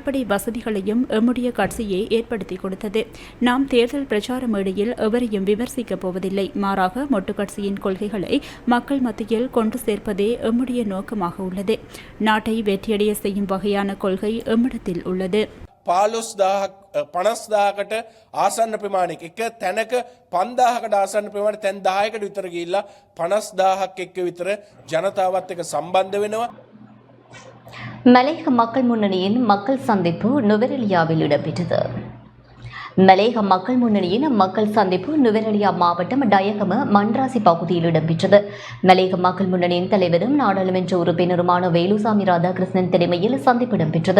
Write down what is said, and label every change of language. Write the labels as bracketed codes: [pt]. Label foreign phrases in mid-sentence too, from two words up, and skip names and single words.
[ta] அடிப்படை வசதிகளையும் எம்முடைய கட்சியை ஏற்படுத்தி கொடுத்தது. நாம் தேர்தல் பிரச்சார மேடையில் எவரையும் விமர்சிக்கப் போவதில்லை. மாறாக மொட்டு கட்சியின் கொள்கைகளை மக்கள் மத்தியில் கொண்டு சேர்ப்பதே எம்முடைய நோக்கமாக உள்ளது. நாட்டை வெற்றியடைய செய்யும் வகையான கொள்கை எம்மிடத்தில் உள்ளது. [si] 50,000කට ආසන්න ප්‍රමාණයක එක තැනක 5000කට ආසන්න ප්‍රමාණය තැන් 10කට විතර ගිහිල්ලා 50,000ක් එක්ක විතර ජනතාවත් එක්ක සම්බන්ධ වෙනවා. [ta] மலையக மக்கள் முன்னணியின் மக்கள் சந்திப்பு நுவரெலியாவில் இடம்பெற்றது. மலையக மக்கள் முன்னணியின் மக்கள் சந்திப்பு நுவரெலியா மாவட்டம் டயகம மன்றாசி பகுதியில் இடம்பெற்றது. மலையக மக்கள் முன்னணியின் தலைவரும் நாடாளுமன்ற உறுப்பினருமான வேலுசாமி ராதாகிருஷ்ணன் தலைமையில் சந்திப்பு இடம்பெற்றது.